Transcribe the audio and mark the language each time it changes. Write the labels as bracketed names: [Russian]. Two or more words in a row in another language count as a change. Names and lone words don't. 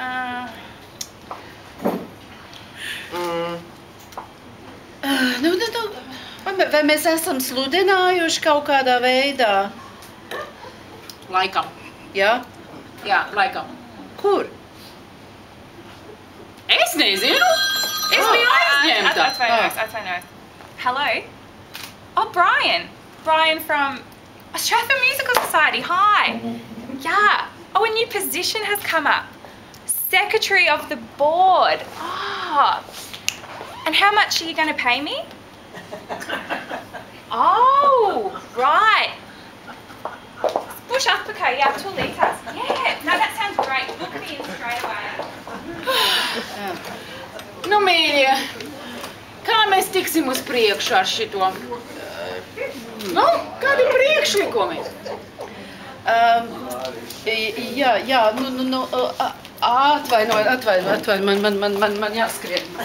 [Latvian] Vai mēs esam sludinājuši kaut kādā veidā? Laikam. Jā? Jā, laikam. Kur? Es nezinu. Es biju aizņemta. Atvainojos. [English] Hello? Oh, Brian. Brian from Strathfield Musical Society. Hi. Yeah. Oh, a new position has come up. Secretary of the board. Ah. And how much are you going to pay me? Oh, right. Bush uppercut, yeah, 2 litres. Yeah, no, that sounds great. Book me in straight away. [Latvian] Nu, mīļie, kā mēs tiksim uz priekšu ar šito? Nu, kādi priekšlikumi? Jā, atvainojiet, man jāskrien.